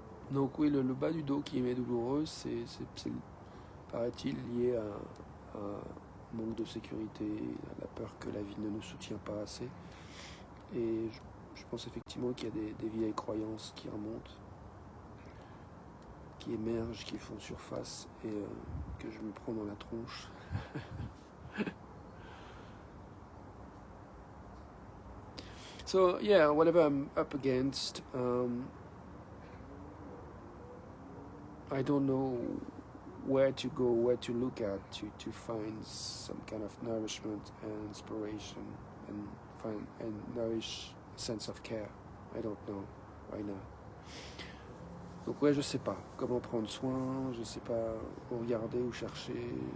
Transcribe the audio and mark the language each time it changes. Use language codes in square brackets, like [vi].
[fr] Donc oui, le bas du dos qui m'est douloureux, c'est paraît-il lié à manque de sécurité, à la peur que la vie ne nous soutient pas assez. Et je pense effectivement qu'il y a des vieilles croyances qui remontent, qui émergent, qui font surface et que je me prends dans la tronche. [en] So yeah, whatever I'm up against, I don't know where to go, where to look at to find some kind of nourishment and inspiration and nourish a sense of care. I don't know right now. [fr] Donc ouais, je sais pas comment prendre soin, je sais pas où regarder, où chercher.